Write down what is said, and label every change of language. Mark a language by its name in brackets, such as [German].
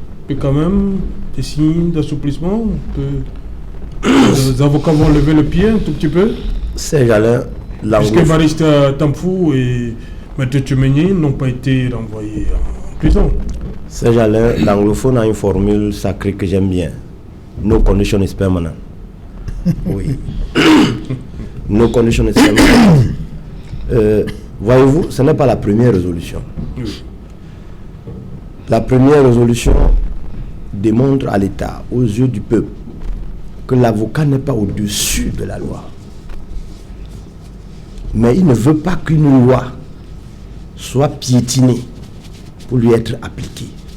[French] Et quand même, des signes d'assouplissement que les avocats vont lever le pied un tout petit peu. Saint-Jalin, puisque Barista Tamfou et Maître Tchouméni n'ont pas été renvoyés en prison. Saint-Jalin, l'anglophone a une formule sacrée que j'aime bien. [English] No condition is permanent. Oui. No condition is permanent. [French] Voyez-vous, ce n'est pas la première résolution. Oui. La première résolution démontre à l'État, aux yeux du peuple, que l'avocat n'est pas au-dessus de la loi. Mais il ne veut pas qu'une loi soit piétinée pour lui être appliquée.